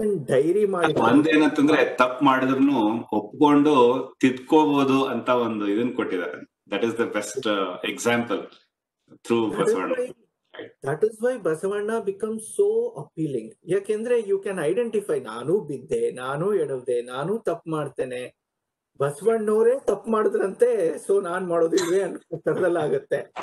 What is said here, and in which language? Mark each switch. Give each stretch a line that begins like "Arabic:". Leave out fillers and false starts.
Kannada: Dairy ಮಾಡಿ ಒಂದೇನಂತಂದ್ರೆ ತಪ್ಪು ಮಾಡಿದ್ರು ಒಪ್ಕೊಂಡು ತಿದ್ಕೋಬಹುದು ಅಂತ ಒಂದು ಇದನ್ನ ಕೊಟ್ಟಿದ್ದಾರೆ.
English: That is the best example through Basavanna. That is why Basavanna becomes so appealing.
Kannada: ಯಾಕೆಂದ್ರೆ
English: you can identify,
Kannada: ನಾನು ಬಿದ್ದೆ, ನಾನು ಎಡವ್ದೆ, ನಾನು ತಪ್ಪು ಮಾಡ್ತೇನೆ, ಬಸವಣ್ಣವ್ರೇ ತಪ್ಪು ಮಾಡಿದ್ರಂತೆ, ಸೊ ನಾನ್ ಮಾಡೋದಿಲ್ವೇ ಅನ್ನೋ ತರದಲ್ಲಾಗತ್ತೆ.